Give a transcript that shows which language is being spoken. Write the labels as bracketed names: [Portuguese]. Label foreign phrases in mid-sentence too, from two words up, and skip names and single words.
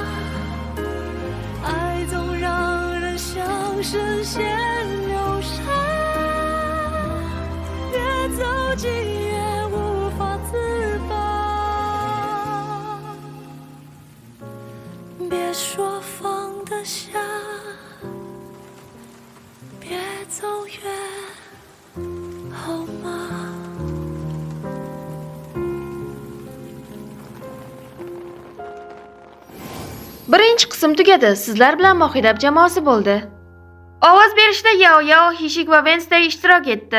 [Chinese] 爱总让人像深陷流沙，越走近越无法自拔。别说放得下，别走远，好吗 [Uzbek] Birinchi qism tugadi. Sizlar bilan Mohidab jamoasi bo'ldi. Ovoz berishda Yao Yao, Hishik va Wednesday ishtirok etdi.